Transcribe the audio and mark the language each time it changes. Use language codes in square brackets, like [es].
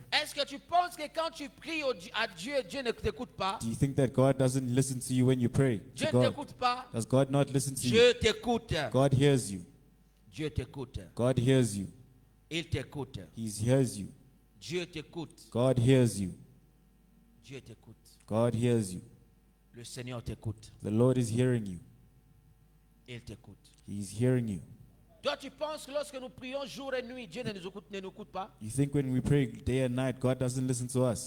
[fr] Est-ce que tu penses que quand tu pries à Dieu, Dieu ne t'écoute pas? [en] Do you think that God doesn't listen to you when you pray [fr] Dieu [en] to [fr] ne [en] God? [fr] t'écoute pas? [en] Does God not listen to you? [fr] Dieu t'écoute. [en] God hears you. [fr] Dieu t'écoute. [en] God hears you. [fr] Il t'écoute. [en] He hears you. [fr] Dieu t'écoute. [en] God hears you. [fr] Dieu t'écoute. [en] God hears you. [fr] Le Seigneur t'écoute. [en] The Lord is hearing you. [fr] Il t'écoute. [en] He's hearing you. [fr] Toi, tu penses que lorsque nous prions jour et nuit, Dieu ne nous écoute pas? [en] You think when we pray day and night, God doesn't listen to us?